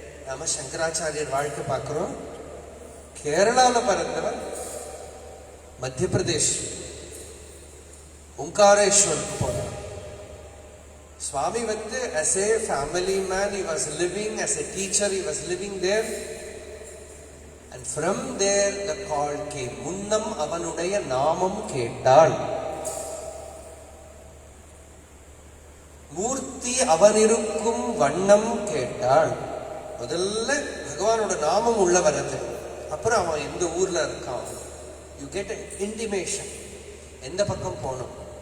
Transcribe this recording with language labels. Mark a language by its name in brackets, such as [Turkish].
[Tamil] நாம சங்கராச்சாரியர் வாழ்க்கை பார்க்கிறோம். கேரளால பிறந்தவர், மத்திய பிரதேஷ் ஓங்காரேஸ்வருக்கு போனார். [English] Swami as a family man, he was living, as a teacher he was living there, and from there the call came. [Tamil] Munnam avanudaya naamam kettal, மூர்த்தி அவனிருக்கும் வண்ணம் கேட்டாள். முதல்ல பகவானோட நாமம் உள்ள வரது, அப்புறம் அவன் எந்த ஊர்ல இருக்கான். [English] You get an intimation. [Tamil] எந்த பக்கம் போகணும்.